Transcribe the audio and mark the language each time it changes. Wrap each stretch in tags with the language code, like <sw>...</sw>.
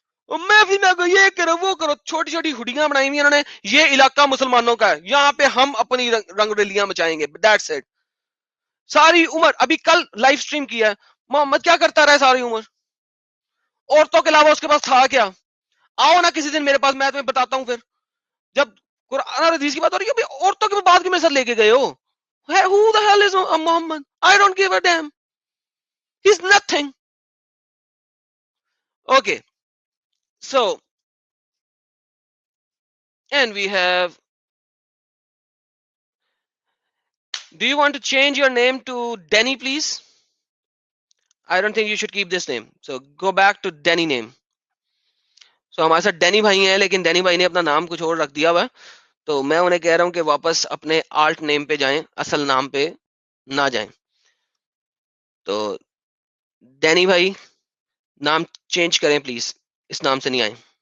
<ur>میں بھی نہ یہ کرو وہ کرو, چھوٹی چھوٹی ہڈیاں بنائی ہوئی انہوں نے, یہ علاقہ مسلمانوں کا ہے, یہاں پہ ہم اپنی رنگ ریلیاں مچائیں گے,</ur> <en>That's it.</en> <ur>ساری عمر, ابھی کل لائیو سٹریم کیا ہے, محمد کیا کرتا رہا ہے ساری عمر, عورتوں کے علاوہ اس کے پاس تھا کیا؟ آؤ نا کسی دن میرے پاس, میں تمہیں بتاتا ہوں. پھر جب قرآن اور حدیث کی بات ہو رہی ہے, عورتوں کی بات کی میرے ساتھ لے کے گئے ہو.</ur> <en>Who the hell is Muhammad? I don't give a damn. He's nothing. Okay. So, and we have, do you want to change your name to Denny, please? I don't think you should keep this name. So go back to Denny name.</en> <ur>So ہمارے ساتھ Danny بھائی ہیں, لیکن Danny بھائی نے اپنا نام کچھ اور رکھ دیا ہوا ہے, تو میں انہیں کہہ رہا ہوں کہ واپس اپنے آلٹ نیم پہ جائیں, اصل نام پہ نہ جائیں. تو ڈینی بھائی نام چینج کریں پلیز, اس نام سے نہیں آئیں.</ur>